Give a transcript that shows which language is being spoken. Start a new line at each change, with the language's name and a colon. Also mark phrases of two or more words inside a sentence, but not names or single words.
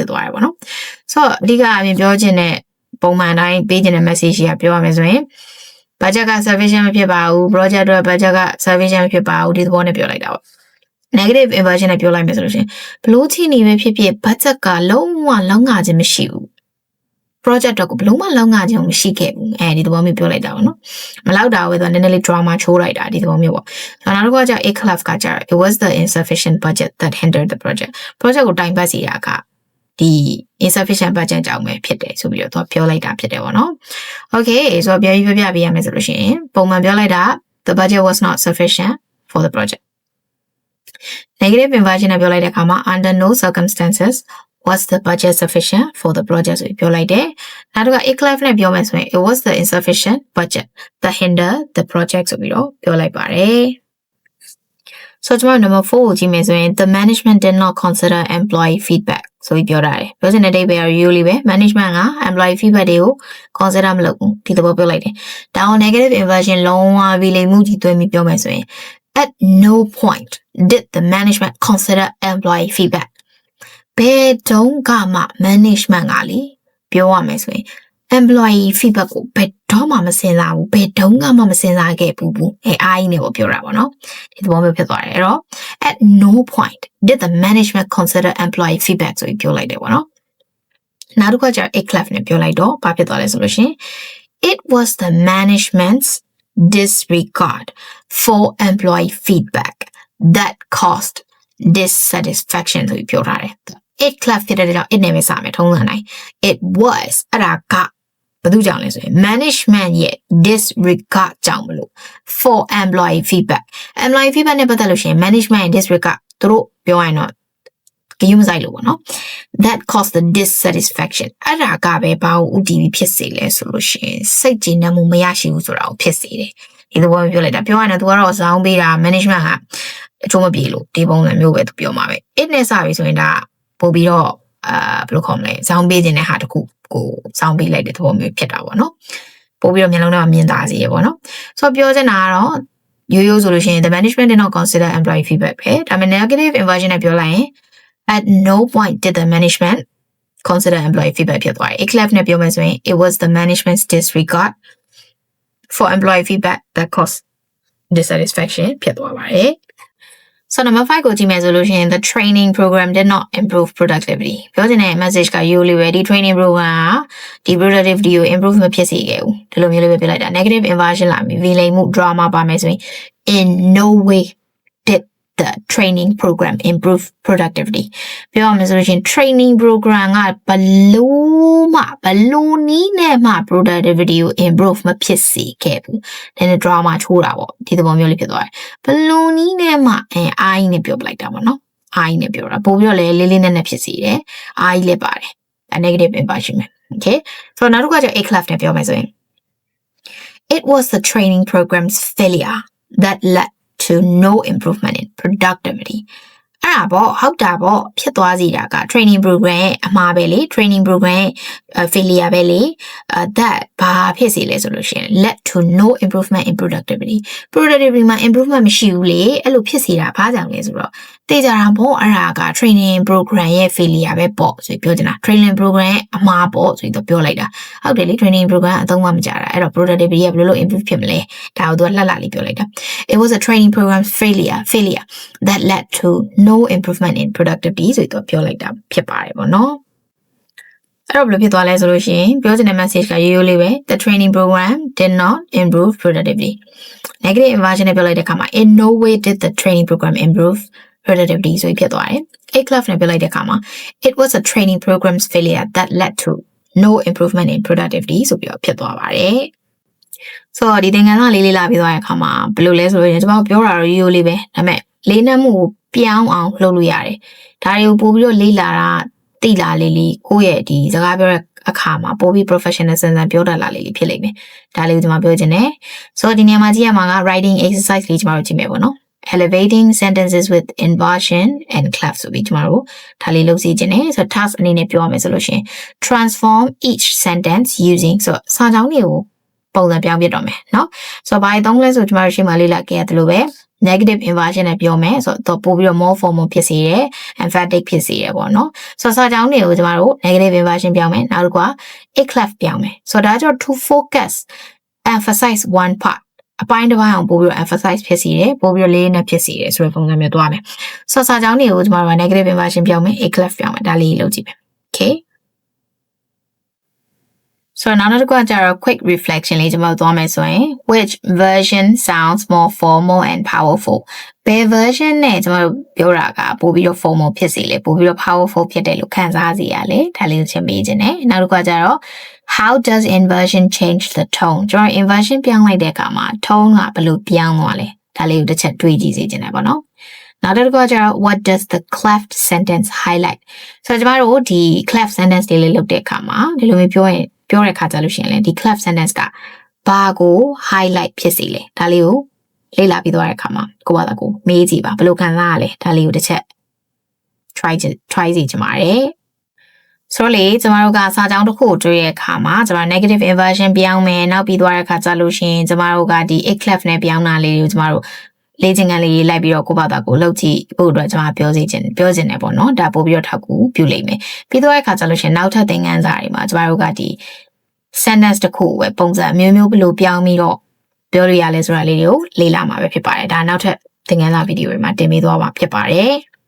Burmese: ဖြစ်သွားတယ်ပေါ့နော်ဆိုတော့အဓိကအပြင်ပြောချင်တဲ့ပုံမှန်တိုင်းပေးချင်တဲ့ message ကပြောရမယ်ဆိုရင် budget က sufficient မဖြစ်ပါဘူး project အတွက် budget က sufficient မဖြစ်ပါဘူးဒီသဘောနဲ့ပြောလိုက်တာပေါ့
English: negative inversion
Burmese: နဲ့ပြော လိုက်မယ်ဆိုလို့ရှိရင်ဘလို့ချီနေပဲဖြစ်ဖြစ် budget ကလုံးဝလောက်ငါခြင်းမရှိဘူး project တော့ကိုဘလုံးမလောက်ငါခြင်းမရှိခဲ့ဘူးဒီသဘောမျိုးပြောလိုက်တာပေါ့နော်မလောက်တာပဲသူကနည်းနည်းလေး drama ချိုးလိုက်တာဒီသဘောမျိုးပေါ့ ဆိုတော့နောက်တစ်ခုကကျ
English: A clef
Burmese: ကကျ
English: it was the insufficient budget that hindered the project
Burmese: ကိုတိုင်ပတ်စီတာကဒီ
English: insufficient budget
Burmese: ကြောင့် ပဲဖြစ်တယ်ဆိုပြီးတော့သူကပြောလိုက်တာဖြစ်တယ်ပေါ့နော် okay ဆိုတော့ပြပြပေးရမယ်ဆိုလို့ရှိရင်ပုံမှန်ပြောလိုက်တာ
English: the budget was not sufficient for the project negative inversion
Burmese: နဲ့ပြောလိုက်တဲ့အခါမှာ
English: under no circumstances was the budget sufficient for the project
Burmese: ဆိုပြီးပြောလိုက်တယ်နောက်တစ်ခါ
English: A clef
Burmese: နဲ့ပြောမယ်ဆိုရင်
English: it was the insufficient budget that hindered the project
Burmese: ဆိုပြီးတော့ပြောလိုက်ပါတယ် so ကျွန်တော် number 4ကိုကြည့်မယ်ဆိုရင်
English: the management did not consider employee feedback
Burmese: ဆိုပြီးပြောထားတယ်ပြောချင်တဲ့ date ပဲ usually ပဲ management က
English: employee feedback
Burmese: တွေကို consider မလုပ်ဘူးဒီသဘောပြောလိုက်တယ်ဒါအောင်
English: negative inversion
Burmese: လုံးဝပြီးလိမ့်မှုကြီးသွင်းပြီးပြောမယ်ဆိုရင်
English: at no point did the management consider employee feedback
Burmese: ဘယ်တုန်းကမှ management ကလေပြောရမယ်ဆိုရင်
English: employee feedback
Burmese: ကိုဘယ်တော့ မှမစဉ်းစားဘူးဘယ်တုန်းကမှမစဉ်းစားခဲ့ဘူးအားကြီးနေပေါ့ပြောတာပေါ့နော်ဒီသဘောမျိုးဖြစ်သွားတယ်အဲ့တော့
English: at no point did the management consider employee feedback
Burmese: ဆိုပြီးပြောလိုက်တယ်ပေါ့နော်နောက်တစ်ခါကျ
English: A clef
Burmese: နဲ့ပြောလိုက်တော့ဘာဖြစ်သွားလဲဆိုလို့ရှင်
English: it was the management's disregard for employee feedback that caused dissatisfaction
Burmese: ဆိုပြီးပြောထားတယ်
English: it clef
Burmese: ဖြစ်တဲ့ကြောင့် it နဲ့ပဲစမယ်ထုံးစံတိုင်း
English: it was
Burmese: အဲ့ဒါကဘာလို့ကြောင့်လဲဆိုရင် management ရဲ့ disregard ကြောင့်မလို့
English: for employee feedback
Burmese: နဲ့ပတ်သက်လို့ရှိရင် management ရဲ့ disregard သူတို့ပြော ရင်တော့ကြည့်မဆိုင်လို့ပေါ့နော်
English: that caused the dissatisfaction
Burmese: အဲ့ဒါကပဲဘာလို့ UTV ဖြစ်စေလဲဆိုလို့ရှိရင်စိတ်ကျေနပ်မှုမရရှိဘူးဆိုတာကို ဖြစ်စေတယ်ဒီလိုပြောလိုက်တာပြောရရင်သူကတော့ဇောင်းပေးတာ management ကအချိုးမပြေလို့ဒီပုံစံမျိုးပဲသူပြောမှာပဲ it နဲ့စပြီဆိုရင်ဒါပို့ပြီးတော့ဘယ်လိုခေါ်မလဲဇောင်းပေးခြင်းတဲ့ဟာတခုကိုဇောင်းပေးလိုက်တဲ့သဘောမျိုးဖြစ်တာပေါ့နော်ပို့ပြီးတော့မျက်လုံးထဲမှာမြင်သာစေရပေါ့နော်ဆိုတော့ပြောချင်တာကတော့ရိုးဆိုလို့ရှိရင်
English: the management did not consider employee feedback
Burmese: ပဲဒါပေမဲ့
English: negative inversion
Burmese: နဲ့ပြောလိုက်ရင်
English: at no point did the management consider employee feedback
Burmese: ဖြစ်သွားတယ်
English: A clef
Burmese: နဲ့ပြောမယ်ဆိုရင်
English: it was the management's disregard for employee feedback that caused dissatisfaction
Burmese: ဖြစ်သွားပါတယ်
English: so number 5
Burmese: ကိုကြည့်မယ်ဆိုလို့ရှိရင်
English: the training program did not improve productivity
Burmese: ပြောချင်တဲ့ message က usually ပဲဒီ
English: training program
Burmese: က ဒီ productivity ကို improve မဖြစ်စေခဲ့ဘူးဒီလိုမျိုးလေးပဲပြလိုက်တာ
English: negative inversion
Burmese: လာပြီ villain မှု drama ပါမယ်ဆိုရင်
English: in no way did the training program improve productivity
Burmese: ပြောရမယ်ဆိုလို့ရှိရင်
English: training program
Burmese: ကဘလို့နီးနဲ့မှ productivity ကို improve မဖြစ်စေခဲ့ဘူးနည်းနည်း drama ချိုးတာပေါ့ဒီသဘောမျိုးလေးဖြစ်သွားတယ်ဘလို့နီးနဲ့မှအားကြီးနဲ့ပြောပလိုက်တာပေါ့နော်အားကြီးနဲ့ပြောတာပို့ပြီးတော့လည်းလေးလေးနက်နက်ဖြစ်စေတယ်အားကြီးလည်းပါတယ်
English: negative inversion
Burmese: ပဲ
English: okay so
Burmese: နောက်တစ်ခါကျ
English: A clef
Burmese: နဲ့ပြောမယ်ဆိုရင်
English: it was the training program's failure that led to no improvement in productivity
Burmese: အဲ့ဒါပေါ့ဟုတ်တာပေါ့ဖြစ်သွားစီတာက
English: training
Burmese: program ရဲ့အမှားပဲလေ
English: training program
Burmese: ရဲ့ failure ပဲလေ that ဘာဖြစ်စီလဲဆိုလို့ရှိရင်
English: led to no improvement in productivity
Burmese: မှာ improvement မရှိဘူးလေအဲ့လိုဖြစ်စီတာဘာကြောင့်လဲဆိုတော့တေးကြတာပေါ့အဲ့ဒါက
English: training program
Burmese: ရဲ့ failure ပဲပေါ့ဆိုပြီးပြောချင်တာ
English: training program
Burmese: ရဲ့အမှားပေါ့ဆိုပြီးတော့ပြောလိုက်တာဟုတ်တယ်လေ
English: training program
Burmese: အသုံးမကြတာအဲ့တော့ productivity ကဘယ်လိုလုပ် improve ဖြစ်မလဲဒါကိုသူကလှလှလေးပြောလိုက်တာ
English: it was a training program failure that led to no improvement in productivity
Burmese: ဆိုပြီးတော့ပြောလိုက်တာဖြစ်ပါတယ်ပေါ့နော်အဲ့တော့ဘယ်လိုဖြစ်သွားလဲဆိုလို့ရှိရင်ပြောချင်တဲ့ message ကရိုးရိုးလေးပဲ
English: the training program did not improve productivity negative inversion
Burmese: နဲ့ပြောလိုက်တဲ့အခါမှာ
English: in no way did the training program improve productivity
Burmese: ဆိုပြီးဖြစ်သွားတယ်
English: A clef
Burmese: နဲ့ပြောလိုက် တဲ့အခါမှာ
English: it was a training program's failure that led to no improvement in productivity
Burmese: ဆိုပြီးတော့ဖြစ်သွားပါတယ်ဆိုတော့ဒီသင်ခန်းစာလေးလာပြီးသွားတဲ့အခါမှာဘယ်လိုလဲဆိုလို့ရင်ကျွန်တော်ပြောတာတော့ရိုးရိုးလေးပဲဒါပေမဲ့လေးနက်မှုကိုပြောင်းအောင်လုပ်လို့ရတယ်ဒါတွေကိုပို့ပြီးတော့ လေးလာတာတိလာလေးကိုယ့်ရဲ့ဒီစကားပြောတဲ့အခါမှာပို့ပြီး professional ဆန်ဆန်ပြောတတ်လာလေးဖြစ်လိမ့်မယ်ဒါလေးကိုကျွန်မပြောချင်တယ်ဆိုတော့ဒီနေရာမှာကြည့်ရမှာက
English: writing exercise
Burmese: လေးကျွန်တော်တို့ကြည့်မယ်ပေါ့နော်
English: elevating sentences with inversion and clef
Burmese: ဆိုပြီးကျွန်တော်တို့ဒါလေးလုပ်စီခြင်းနဲ့ဆိုတော့ task အနေနဲ့ပြောရမယ်ဆိုလို့ရှိရင်
English: transform each sentence using
Burmese: ဆိုတော့စာ ကြောင်းတွေကိုပုံစံပြောင်းပြတော့မယ်เนาะဆိုတော့ဘာသုံးလဲဆိုကျွန်တော်တို့ရှင်းမလေးလာခဲ့ရတယ်လို့ပဲ
English: negative inversion
Burmese: နဲ့ပြောမယ်ဆိုတော့ပို့ပြီးတော့
English: more formal
Burmese: ဖြစ်စေတယ် emphatic ဖြစ်စေတယ်ပေါ့နော်ဆိုတော့စာကြောင်းတွေကိုကျွန်တော်တို့
English: negative inversion
Burmese: ပြောင်းမယ်နောက်တစ်ခုက
English: A clef
Burmese: ပြောင်းမယ်ဆိုတော့ဒါကြောင့်
English: to focus emphasize one part
Burmese: အပိုင်းတစ်ပိုင်းအောင်ပို့ပြီးတော့ emphasize ဖြစ်စေတယ်ပို့ပြီးတော့လေးနဲ့ဖြစ်စေတယ်ဆိုတဲ့ပုံစံမျိုးသွားမယ်ဆိုတော့စာကြောင်းတွေကိုကျွန်တော်တို့
English: negative inversion
Burmese: ပြောင်းမယ်
English: A clef
Burmese: ပြောင်းမယ်ဒါလေးလုပ်ကြည့်မယ် okay
English: So now let's go to a quick reflection
Burmese: လေးကျွန်တော်သွားမယ်ဆိုရင်
English: which version sounds more formal and powerful
Burmese: ဘယ် version နဲ့ကျွန်တော်ပြောတာကပို့ပြီးတော့ formal ဖြစ်စေလေပို့ပြီးတော့ powerful ဖြစ်တယ်လို့ခံစားစေရလေဒါလေးကိုချင်းမေးခြင်းနဲ့နောက်တစ်ခါကျတော့
English: how does inversion change the tone
Burmese: ကျွန်တော် inversion ပြောင်းလိုက်တဲ့အခါမှာ tone ကဘယ်လိုပြောင်းသွားလဲဒါလေးကိုတစ်ချက်တွေးကြည့်စေခြင်းနဲ့ပေါ့နော်နောက်တစ်ခါကျတော့
English: what does the cleft sentence highlight
Burmese: ဆိုတော့ကျွန်တော်တို့ဒီ
English: cleft sentence
Burmese: တွေ လေးလုပ်တဲ့အခါမှာဒီလိုမျိုးပြောတဲ့ခါကြလို့ရှိရင်လေဒီ
English: cleft sentence
Burmese: ကဘာကို highlight ဖြစ်စေလဲဒါလေးကိုလေ့လာပြီးသွားတဲ့အခါမှာကိုယ့်ဘာသာကိုမေးကြည့်ပါဘယ် လိုခံစားရလဲဒါလေးကိုတစ်ချက် try စီချင်ပါတယ်ဆိုတော့လေကျမတို့ကစာကြောင်းတစ်ခုကိုတွေ့တဲ့အခါမှာကျမ
English: negative inversion
Burmese: ပြောင်းမယ်နောက်ပြီးသွားတဲ့အခါကြလို့ရှိရင်ကျမတို့ကဒီ
English: a clef
Burmese: နဲ့ပြောင်းတာလေးတွေကိုကျမတို့လေ့ကျင့်ခန်းလေးလိုက်ပြီးတော့ကိုယ့်ဘာသာကိုလုပ်ကြည့်ဖို့အတွက်ကျမပြောချင်တယ်ပေါ့နော်ဒါပို့ပြီးတော့ထောက်ကူပြုလိမ့်မယ်ပြီးသွားတဲ့အခါကြလို့ရှိရင်နောက်ထပ်သင်ခန်းစာတွေမှာကျမတို့ကဒီ sentence တစ်ခုကိုပဲပုံစံမျိုးဘယ်လိုပြောင်းပြီးတော့ပြောလို့ရလဲဆိုတာလေးတွေကိုလေ့လာမှာပဲဖြစ်ပါတယ်ဒါနောက်ထပ်သင်ခန်းစာဗီဒီယိုတွေမှာတင်ပေးသွားမှာဖြစ်ပါတယ်